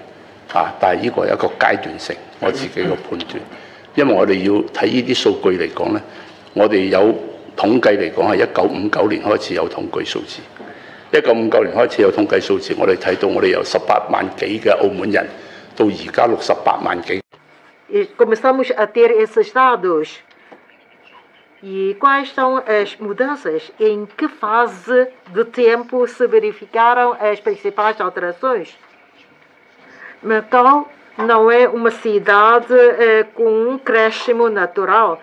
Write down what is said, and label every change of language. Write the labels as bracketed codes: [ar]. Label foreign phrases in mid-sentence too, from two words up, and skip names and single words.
[yue] 但係呢個係一個階段性，我自己嘅判斷。因為我哋要睇呢啲數據嚟講咧，我哋有統計嚟講係1959年開始有統計數字。1959年開始有統計數字，我哋睇到我哋由18萬幾嘅澳門人到而家68萬幾。 [pt] Começamos a ter esses dados. E quais são as mudanças? Em que fase de tempo se verificaram as principais alterações? Macau não é uma cidade com um crescimento natural.